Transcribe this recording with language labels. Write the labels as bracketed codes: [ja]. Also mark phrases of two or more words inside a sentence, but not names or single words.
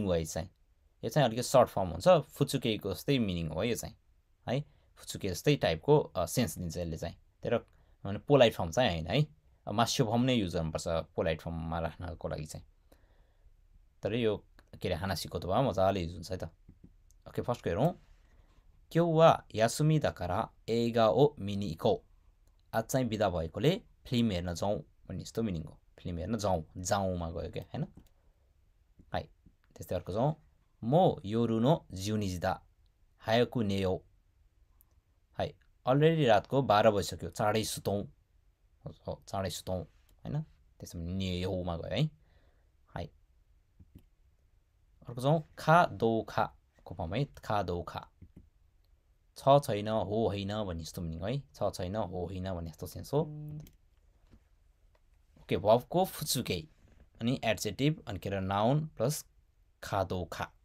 [ne] वाइज चाहिँ यो चाहिँ अलिकति [en] short form [ne] हुन्छ फुचुकेको जस्तै मिनिङ हो यो चाहिँ है फुचुके जस्तै टाइपको सेन्स दिन्छ यसले चाहिँ तर [en] polite form [ne] चाहिँ हैन है मास्यो फर्म नै युज गर्नुपर्छ [en] polite formma [ne] राख्नको लागि चाहिँ तर यो के अरे [ja] 話し言葉 [ne] मजाले युज हुन्छ है त ओके फर्स्टको हेरौँ [ja] 今日は休みだから映画を見に行こう [ne] आज चाहिँ बिदा भएकोले फिल्म हेर्न जाउँ भन्ने यस्तो मिनिङ हो फिल्म हेर्न जाउँ जाउँमा गयो क्या हैन है त्यस्तै अर्को जाउँ [ja] もう夜の12時だ早く寝よう [ne] है अलरेडी रातको 12 बजिसक्यो चाँडै सुतौँ चाँडै सुतौँ हैन त्यसमा नेयौमा गयो है है अर्को जाउँ [ja] かどうか [ne] को फर्म है [ja] かどうか [ne] छ छैन हो होइन भन्ने यस्तो मिनिङ है छ छैन हो होइन भन्ने यस्तो सेन्स हो ओके भर्बको फुचुके अनि एडजेक्टिभ अनि के [en] noun plus [ja] かどうか